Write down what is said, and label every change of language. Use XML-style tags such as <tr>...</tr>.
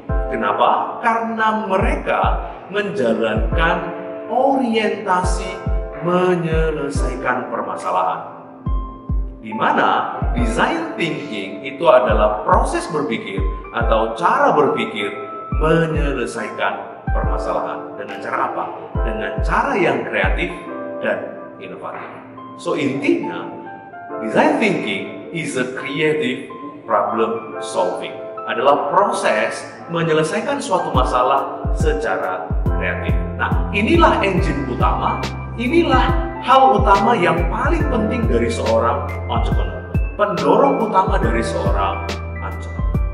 <id>Kenapa? Karena mereka menjalankan orientasi menyelesaikan permasalahan. Di mana design thinking itu adalah proses berpikir atau cara berpikir menyelesaikan permasalahan. Dengan cara apa? Dengan cara yang kreatif dan inovatif.</id> <en>So</en> <id>intinya,</id> <en>design thinking is a creative problem solving.</en> <id>Adalah proses menyelesaikan suatu masalah secara kreatif. Nah, inilah engine utama, inilah hal utama yang paling penting dari seorang entrepreneur. Pendorong utama dari seorang entrepreneur.</id>